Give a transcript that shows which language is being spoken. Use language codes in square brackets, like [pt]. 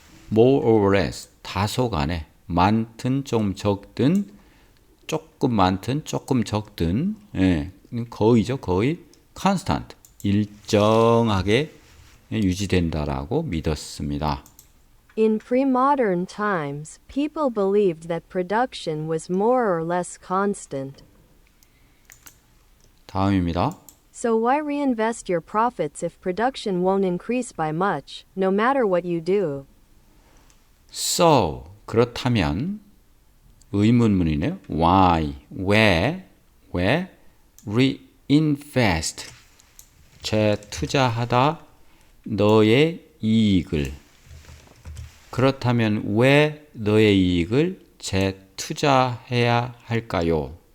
[en] more or less [ko] 다소간에 많든 좀 적든 조금 많든 조금 적든 거의죠. 거의 constant 일정하게 유지된다라고 믿었습니다. [en] In pre-modern times, people believed that production was more or less constant. [ko] 다음입니다. [en] So why reinvest your profits if production won't increase by much, no matter what you do? [ko] So 그렇다면 의문문이네요. [en] Why? [ko] 왜 reinvest 재투자하다 너의 이익을 그렇다면 왜 너의 이익을 재투자해야 할까요?